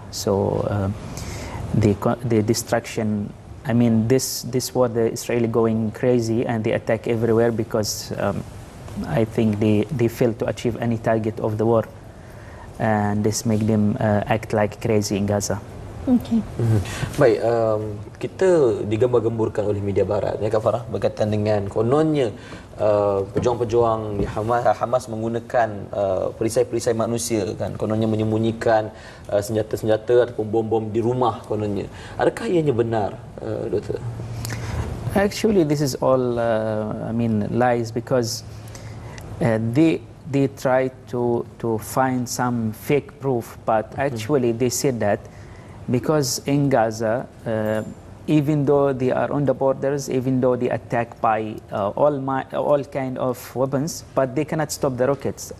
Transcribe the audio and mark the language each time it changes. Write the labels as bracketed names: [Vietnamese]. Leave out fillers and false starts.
[English] So the destruction, I mean, this war, the Israeli going crazy, and they attack everywhere because I think they fail to achieve any target of the war, and this make them act like crazy in Gaza. Okay. [Malay] Baik, kita digambar-gemburkan oleh media barat, ya Kak Farah, berkaitan dengan kononnya pejuang-pejuang di Hamas menggunakan perisai-perisai manusia, kan, kononnya menyembunyikan senjata-senjata ataupun bom-bom di rumah, kononnya. Adakah ianya benar, Doktor? [English] Actually, this is all I mean, lies, because they try to find some fake proof, but actually they said that because in Gaza, even though they are on the borders, even though they attack by all kind of weapons, but they cannot stop the rockets.